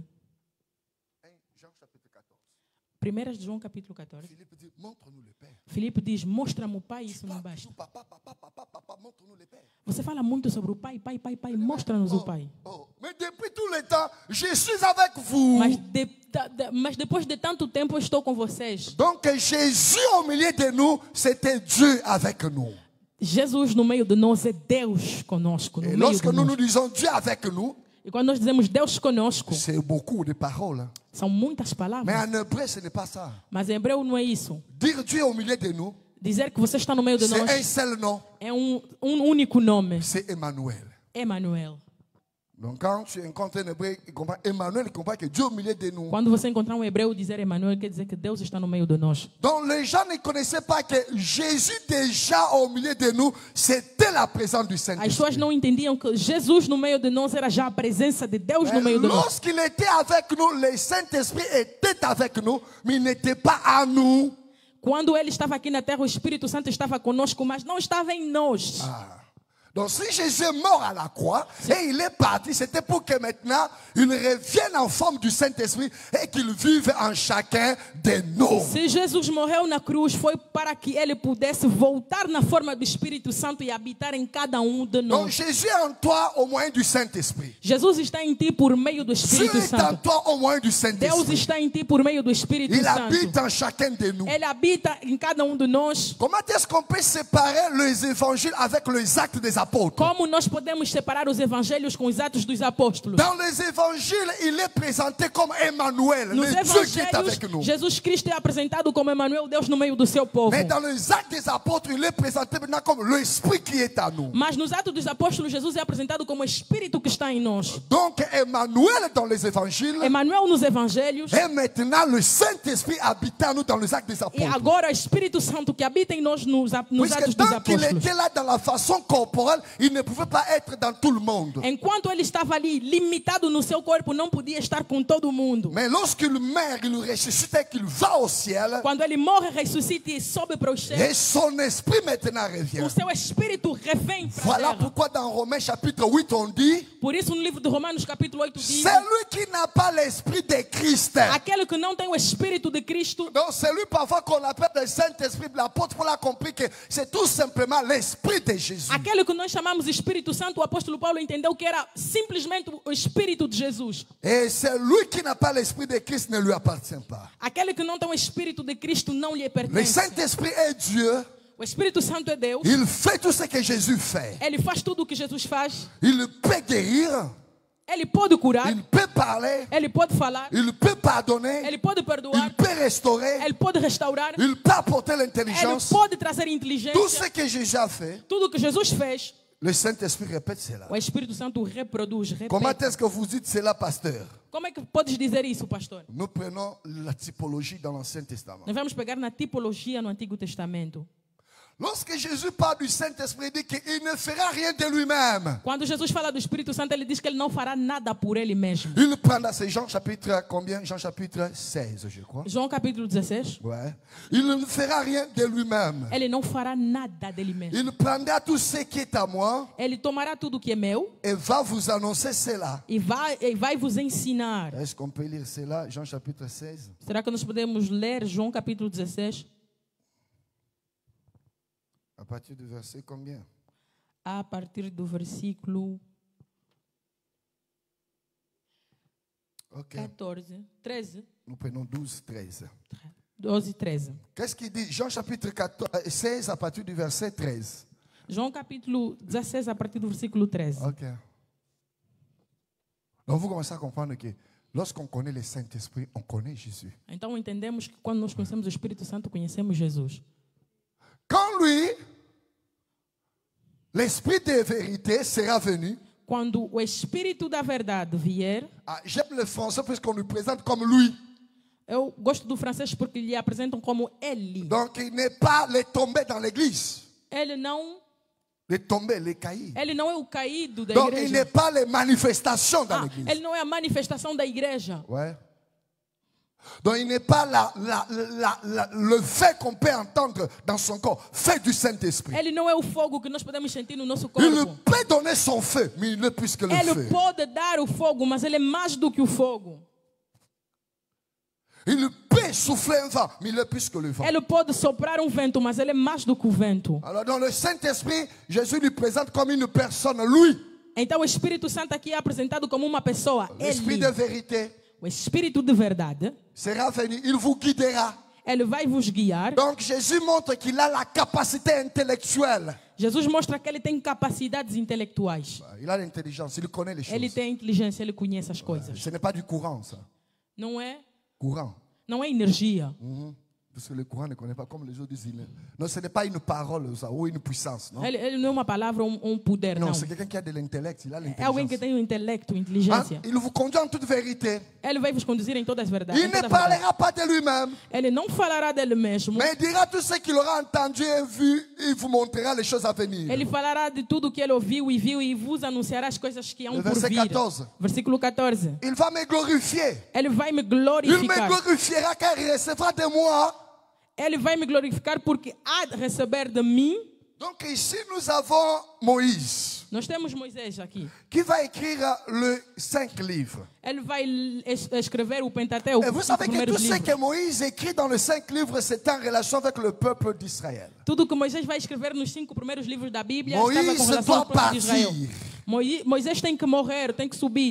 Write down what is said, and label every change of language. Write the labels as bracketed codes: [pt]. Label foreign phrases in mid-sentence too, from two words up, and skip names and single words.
[fr] Jean chapitre 14. [pt] 1 de João capítulo 14. [fr] Philippe dit, montre-nous le Père. [pt] Filipe diz, mostra-me o Pai, isso não basta. [fr] Montre-nous le Père. [pt] Você fala muito sobre o Pai, Pai, Pai, Pai, mostra-nos o Pai. [fr] Mais depuis tout le temps, je suis avec vous. [pt] Mas depois de tanto tempo eu estou com vocês. [fr] Donc Jésus au milieu de nous, c'était Dieu avec nous. [pt] Jesus no meio de nós é Deus conosco. No [fr] Et [pt] meio [fr] lorsque [pt] de [fr] nous [pt] nós. [fr] nous disons Dieu avec nous, [pt] E quando nós dizemos Deus conosco, [fr] c'est beaucoup de paroles. Hein. [pt] são muitas [fr] Mais [pt] palavras. [fr] en hébreu, ce n'est pas ça. [pt] Mas em hebreu não é isso. [fr] Dire Dieu au milieu de nous, [pt] Dizer que você está no meio de [fr] c'est un [pt] nós [fr] seul nom, [pt] é um único nome. [fr] c'est Emmanuel. [pt] Emmanuel. [fr] Donc quand tu encontres un hébreu, il comprend Emmanuel, il comprend que Dieu au milieu de nous. [pt] Quando você encontrar um hebreu dizer Emmanuel, quer dizer que Deus está no meio de nós. [fr] Donc les gens ne connaissaient pas que Jésus déjà au milieu de nous, c'était la présence du [pt] As pessoas [fr] Saint-Esprit. [pt] não entendiam que Jesus no meio de nós era já a presença de Deus no [fr] Mais [pt] meio de nós. [fr] lorsqu'il était avec nous, le Saint-Esprit était avec nous, mais il n'était pas à nous. [pt] Quando ele estava aqui na terra, o Espírito Santo estava conosco, mas não estava em nós. [fr] Donc si Jésus est mort à la croix et il est parti, c'était pour que maintenant il revienne en forme du Saint-Esprit et qu'il vive en chacun de nous. [pt] Se Jesus morreu na cruz, foi para que ele pudesse voltar na forma do Espírito Santo e habitar em cada de nós. [fr] Donc Jésus est en toi au moyen du Saint-Esprit. [pt] Jesus está em ti por meio do [fr] Dieu [pt] Espírito [fr] est en [pt] Santo. [fr] toi au moyen du [pt] Deus [fr] Saint-Esprit. [pt] está em ti por meio do Espírito [fr] Il [pt] Santo. [fr] habite en chacun de nous. [pt] Ele habita em cada de nós. [fr] Comment est-ce qu'on peut séparer les évangiles avec les actes des apôtres? [pt] Como nós podemos separar os evangelhos com os atos dos apóstolos? [fr] Dans les évangiles, il est présenté comme Emmanuel, [pt] Nos [fr] le Dieu qui est avec nous. [pt] evangelhos, Jesus Cristo é apresentado como Emmanuel, Deus no meio do seu povo. [fr] Mais dans les actes des apôtres, il est présenté maintenant comme l'Esprit qui est à nous. [pt] Mas nos atos dos apóstolos, Jesus é apresentado como o Espírito que está em nós. [fr] Donc Emmanuel dans les évangiles [pt] Emmanuel nos evangelhos. [fr] et maintenant le Saint-Esprit habite en nous dans les actes des [pt] E [fr] apôtres. [pt] agora o Espírito Santo que habita em nós nos atos [fr] Puisque [pt] dos [fr] tant qu'il [pt] apóstolos. [fr] était là dans la façon corporelle, il ne pouvait pas être dans tout le monde. [pt] Enquanto ele estava ali, limitado no seu corpo, não podia estar com todo mundo. [fr] Mais lorsqu'il meurt, il ressuscite et qu'il va au ciel, [pt] Quando ele morre, ressuscita e sobe para os céus, [fr] et son esprit maintenant [pt] o [fr] revient. [pt] seu espírito revém para a [fr] Voilà [pt] terra. [fr] pourquoi dans Romains chapitre 8 on dit, [pt] Por isso, no livro de Romanos, capítulo 8, diz: [fr] celui qui n'a pas l'esprit de Christ. [pt] aquele que não tem o espírito de Cristo, [fr] Donc celui parfois qu'on appelle le Saint-Esprit, l'apôtre Paul a compris que c'est tout simplement l'esprit de Jésus. [pt] aquele que nós chamamos de Espírito Santo, o apóstolo Paulo entendeu que era simplesmente o espírito de Jesus. [fr] Et celui qui n'a pas l'esprit de Christ ne lui appartient pas. [pt] Aquele que não tem o espírito de Cristo não lhe [fr] Le [pt] pertence. [fr] Saint-Esprit est Dieu. [pt] O Espírito Santo é Deus. [fr] Il fait tout ce que Jésus fait. [pt] Ele faz tudo o que Jesus faz. [fr] Il peut guérir. [pt] Ele pode curar. [fr] Il peut parler. [pt] Ele pode falar. [fr] Il peut pardonner. [pt] Ele pode [fr] Il [pt] perdoar. [fr] peut restaurer. [pt] Ele pode restaurar. [fr] Il peut apporter [pt] Ele [fr] l'intelligence. [pt] pode trazer [fr] Tout [pt] inteligência. [fr] ce que Jésus a fait, [pt] Tudo que Jesus fez, [fr] le Saint-Esprit répète cela. [pt] o Espírito Santo reproduz, [fr] Comment [pt] repete. [fr] est-ce que vous dites cela, pasteur? [pt] Como é que podes dizer isso, pastor? [fr] Nous prenons la typologie dans l'Ancien Testament. [pt] Nós vamos pegar na tipologia no Antigo Testamento. [fr] Lorsque Jésus parle du Saint-Esprit, il dit qu'il ne fera rien de lui-même. [pt] Quando Jesus fala do Espírito Santo, ele diz que ele não fará nada por ele mesmo. [fr] Il prendra, c'est Jean chapitre combien? Jean chapitre 16, je crois. [pt] João capítulo 16. [fr] Ouais. Il ne fera rien de lui-même. [pt] Ele não fará nada dele mesmo. [fr] Il prendra tout ce qui est à moi [pt] Ele tomará tudo que é meu [fr] et va vous annoncer cela. [pt] e vai vos ensinar. [fr] Est-ce qu'on peut lire cela? Jean chapitre 16. [pt] Será que nós podemos ler João capítulo 16? [fr] À partir du verset combien? [pt] A partir do versículo Ok. 14, 13, [fr] Nous prenons 12, 13. [pt] 12 e 13. [fr] Qu'est-ce qu'il dit? Jean chapitre 16 à partir du verset 13. [pt] João capítulo 16, a partir do versículo 13. Ok. [fr] Donc vous commencez à comprendre que lorsqu'on connaît le Saint-Esprit, on connaît Jésus. [pt] Então entendemos que quando nós conhecemos o Espírito Santo, conhecemos Jesus. [fr] Quand lui, l'Esprit de vérité sera venu, [pt] Quando o Espírito da verdade vier, [fr] j'aime le français puisqu'on lui présente comme lui. [pt] eu gosto do francês porque lhe apresentam como ele. [fr] Donc il n'est pas les tombés dans l'église. [pt] Ele não [fr] Les tombés, les caïds. [pt] é o caído da [fr] Donc il [pt] igreja. [fr] n'est pas les manifestations dans l'église. [pt] Ele não é a manifestação da igreja. [fr] Ouais. Donc il n'est pas le fait qu'on peut entendre dans son corps, fait du Saint-Esprit. [pt] Ele não é o fogo que nós podemos sentir no nosso [fr] Il [pt] corpo. [fr] peut donner son feu, mais il n'est plus que le [pt] Ele [fr] feu. [pt] pode dar o fogo, mas ele é mais do que o fogo. [fr] Il peut souffler un vent, mais il est plus que le vent. [pt] Ele pode soprar um vento, mas ele é mais do que o vento. [fr] Alors dans le Saint-Esprit, Jésus lui présente comme une personne, lui. [pt] Então o Espírito Santo aqui é apresentado como uma pessoa. [fr] L'Esprit [pt] Ele, [fr] de vérité [pt] o Espírito de verdade, [fr] sera venu, il vous guidera. [pt] ele vai vos guiar. [fr] Donc Jésus montre qu'il a la capacité intellectuelle. [pt] Jesus mostra que ele tem capacidades intelectuais. [fr] Il a l'intelligence, il connaît les choses. [pt] Ele tem inteligência, ele conhece as coisas. [fr] Ce n'est pas du courant, ça. [pt] Não é, [fr] Courant. [pt] não é energia. [fr] Parce que le courant ne connaît pas, comme les autres disent. Non, ce n'est pas une parole ça, ou une puissance. Non, [pt] Ele não é uma palavra ou um poder, [fr] non [pt] não. [fr] c'est quelqu'un qui a de l'intellect. Il a [pt] É alguém que [fr] l'intelligence. [pt] tem o intelecto, [fr] Hein? [pt] inteligência. [fr] Il vous conduit en toute vérité. [pt] Ele vai vos conduzir em todas as verdades. [fr] Il [pt] em toda [fr] ne [pt] a verdade. [fr] parlera pas de lui-même, [pt] Ele não falará dele mesmo. [fr] mais il dira tout ce qu'il aura entendu et vu. Il vous montrera les choses à venir. [pt] Ele falará de tudo que ele ouviu e viu e vos anunciará as coisas que hão [fr] Le [pt] por [fr] verset [pt] vir. [fr] 14. [pt] Versículo 14. [fr] Il va me glorifier. [pt] Ele vai me [fr] Il me [pt] glorificar. [fr] glorifiera car il recevra de moi. [pt] Ele vai me glorificar porque há de receber de mim. [fr] Donc ici nous avons Moïse. [pt] Nós temos Moisés aqui. [fr] qui va écrire les 5 livres. [pt] Ele vai escrever o Pentateuco, [fr] Et vous [pt] os 5 [fr] savez que [pt] primeiros [fr] tout ce [pt] livros. [fr] que Moïse écrit dans les 5 livres, c'est en relation avec le peuple d'Israël. [pt] Tudo que Moisés vai escrever nos 5 primeiros livros da Bíblia [fr] Moïse [pt] estava com relação ao [fr] doit [pt] povo de Israel. [fr] partir. [pt] Moisés tem que morrer, tem que subir.